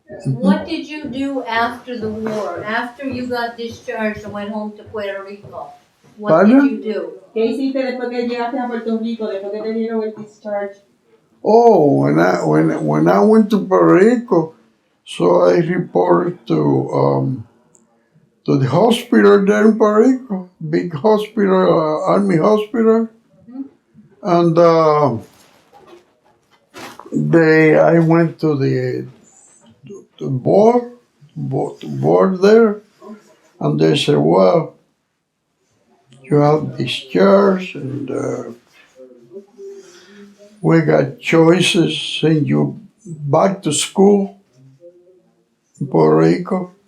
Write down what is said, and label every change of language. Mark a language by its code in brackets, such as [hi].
[en] What did you do after the war? After you got discharged and went home to Puerto Rico? What Pardon? did you do? [es] ¿Qué hiciste después que llegaste a Puerto Rico, después que te dieron el discharge? [en] Oh, when I went to Puerto Rico, so I reported to to the hospital there in Puerto Rico, big hospital, Army hospital, and I went to the board there, and they said, well, you have discharge, and we got choices, send you back to school in Puerto Rico.